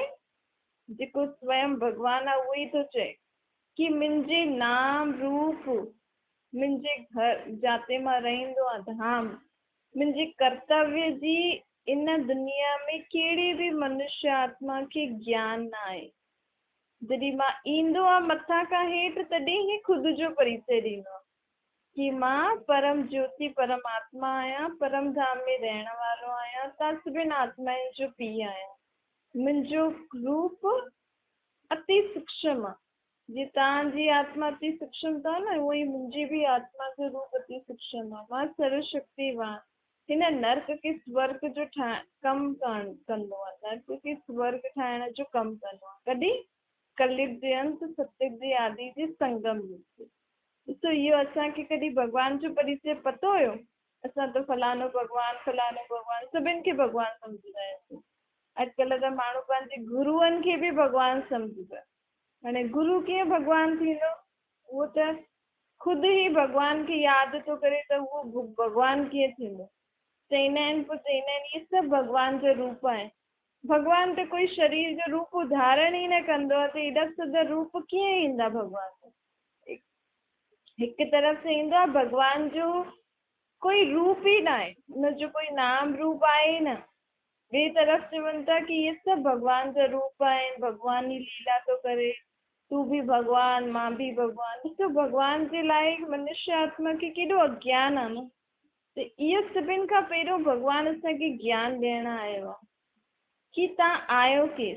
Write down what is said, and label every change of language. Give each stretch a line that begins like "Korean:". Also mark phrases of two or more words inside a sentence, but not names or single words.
Sindhi: जेको स्वयं भगवान आहे उहो ई थो चए कि मुंहिंजे नाम रूप, मुंहिंजे घर जाते मां रहंदो आहे धाम, मुंहिंजे कर्तव्य जी इन दुनिया में कहिड़ी बि मनुष्य आत्मा खे ज्ञान न आहे। जॾहिं मां ईंदो आहे मथां खां हेठि, तॾहिं ई ख़ुदि जो परिचय ॾींदो आहे कि मां परम ज्योति परमात्मा आहियां, परम धाम में रहण वारो आहियां, तव्हां सभिनि आत्माउनि जो पीउ आहियां। मुंहिंजो रूप अति सूक्ष्म आहे। जीअं तव्हांजी आत्मा अति सूक्ष्म अथव न, उहो ई मुंहिंजी बि आत्मा जो रूप अति सूक्ष्म आहे। मां सर्वशक्तिवान हिन नर्क खे स्वर्ग जो कमु कंदो आहे। नर्क खे स्वर्ग ठाहिण जो कमु कंदो आहे। कॾहिं? कलयुग जे अंत, सतयुग जे आदि जे संगम युग। ॾिसो इहो असांखे कॾहिं भॻवान जो परिचय पतो हुयो? असां त फलानो भॻवानु सभिनि खे भॻवानु सम्झंदा आहियूं। अॼुकल्ह त माण्हू पंहिंजे गुरूअनि खे बि भॻवानु सम्झंदा। हाणे गुरू कीअं भॻवानु थींदो? उहो त ख़ुदि ई भॻवान खे यादि थो करे त उहो भॻवानु कीअं थींदो? चईंदा आहिनि इहे सभु भॻवान जो रूप आहे। भॻवान त कोई शरीर जो रूप धारण ई न कंदो आहे, त एॾा सॼा रूप कीअं ईंदा भॻवान? हिकु तरफ़ से ईंदो आहे भॻवान जो कोई रूप ही ना आहे, हुनजो कोई नाम रूप आहे ई न। ॿिए तरफ़ चवनि था कि इहे सभु भॻवान जा रूप आहिनि, भॻवान ई लीला थो करे, तूं बि भॻवान, मां बि भॻवान। ॾिसो भॻवान जे लाइ मनुष्य आत्मा खे केॾो अज्ञान आहे न। त इहो सभिनि खां पहिरियों भॻवानु असांखे ज्ञान ॾियण आयो आहे कि तव्हां आहियो केरु।